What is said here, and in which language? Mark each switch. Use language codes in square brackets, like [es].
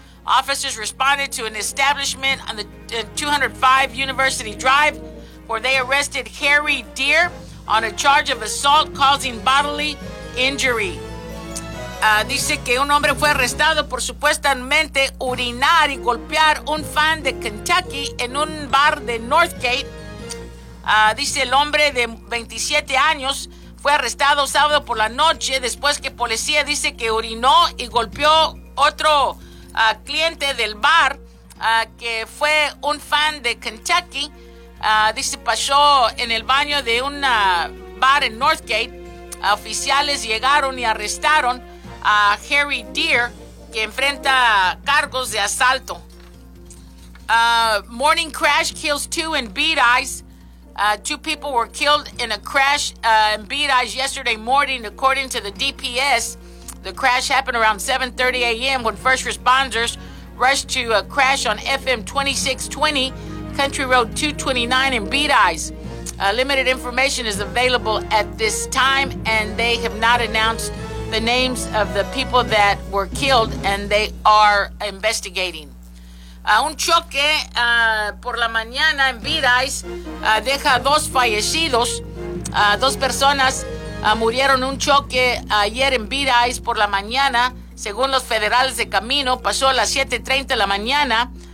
[en] Officers responded to an establishment on the 205 University Drive, where they arrested Harry Deer on a charge of assault causing bodily injury. [es] Dice que un hombre fue arrestado por supuestamente urinar y golpear un fan de Kentucky en un bar de Northgate. Dice el hombre de 27 años fue arrestado sábado por la noche después que policía dice que orinó y golpeó otro cliente del bar, que fue un fan de Kentucky. Dice, pasó en el baño de un bar en Northgate. Oficiales llegaron y arrestaron a Harry Deer, que enfrenta cargos de asalto. [en] Morning crash kills two in Bedi's. Two people were killed in a crash in Bedi's yesterday morning, according to the DPS. The crash happened around 7:30 a.m. when first responders rushed to a crash on FM 2620, Country Road 229 in Bedi's. Limited information is available at this time, and they have not announced the names of the people that were killed, and they are investigating. [es] Un choque por la mañana en Bedi's deja dos fallecidos. Dos personas murieron en un choque ayer en Bedi's por la mañana. Según los federales de camino, pasó a las 7:30 de la mañana.